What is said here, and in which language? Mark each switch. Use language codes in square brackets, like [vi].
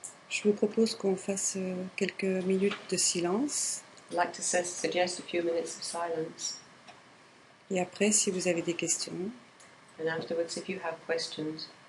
[fr] Je vous propose qu'on fasse quelques minutes de silence. [en] I'd like to suggest a few minutes of silence. [fr] Et après, si vous avez des questions, [en] And afterwards, if you have questions,